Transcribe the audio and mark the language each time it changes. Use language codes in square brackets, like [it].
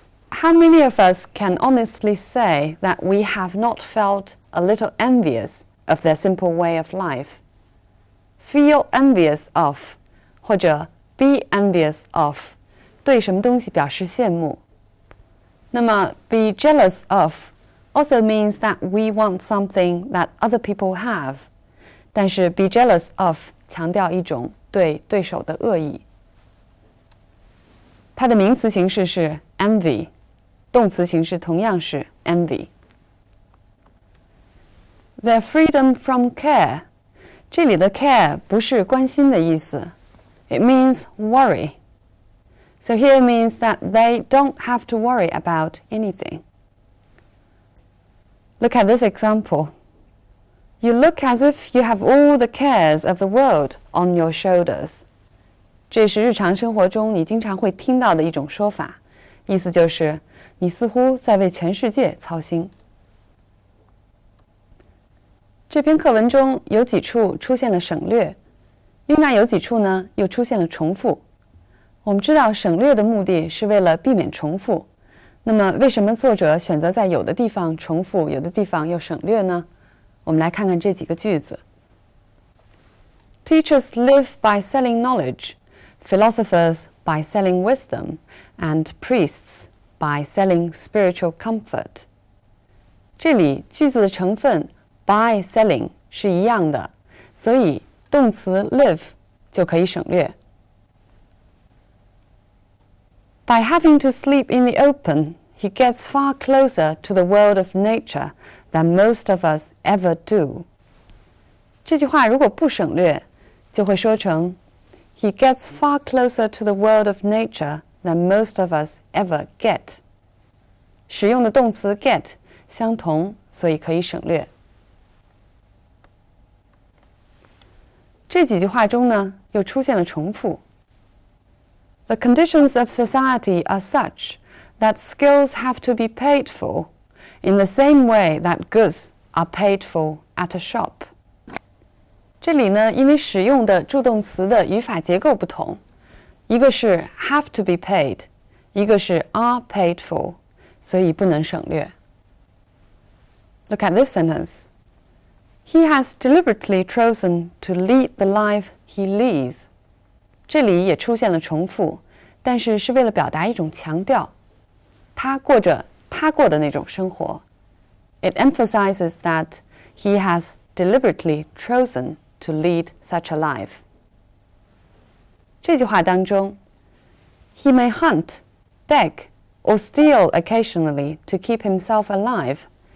[en] How many of us can honestly say that we have not felt a little envious of their simple way of life? Feel envious of [zh] 或者 [en] be envious of [zh] 对什么东西表示羡慕。 [en] 那么 be jealous of also means that we want something that other people have. [zh] 但是 be jealous of 强调一种对对手的恶意。它的名词形式是 envy， 动词形式同样是 envy。 [en] Their freedom from care， [zh] 这里的 care 不是关心的意思 ， [en] it means worry. So here means that they don't have to worry about anything. Look at this example. You look as if you have all the cares of the world on your shoulders. [zh] 这是日常生活中你经常会听到的一种说法，意思就是你似乎在为全世界操心。这篇课文中有几处出现了省略，另外有几处呢又出现了重复。我们知道省略的目的是为了避免重复，那么为什么作者选择在有的地方重复，有的地方又省略呢？我们来看看这几个句子。 [en] Teachers live by selling knowledge, philosophers by selling wisdom, and priests by selling spiritual comfort. [zh] 这里句子的成分 by selling 是一样的，所以动词 live 就可以省略。 [en] By having to sleep in the open, he gets far closer to the world of nature than most of us ever do. [zh] 这句话如果不省略，就会说成 [en] He gets far closer to the world of nature than most of us ever get. [zh] 使用的动词 get 相同，所以可以省略。这几句话中呢，又出现了重复。 [en] The conditions of society are such that skills have to be paid for in the same way that goods are paid for at a shop. [zh] 这里呢，因为使用的助动词的语法结构不同，一个是 [en] have to be paid， [zh] 一个是 [en] are paid for， [zh] 所以不能省略。 [en] Look at this sentence. He has deliberately chosen to lead the life he leads. [zh] 这里也出现了重复，但是是为了表达一种强调，他过着他过的那种生活。 [en] It emphasizes that he has deliberately chosen to lead such a life. [zh] 这句话当中 [en] He may hunt, beg, or steal occasionally to keep himself alive.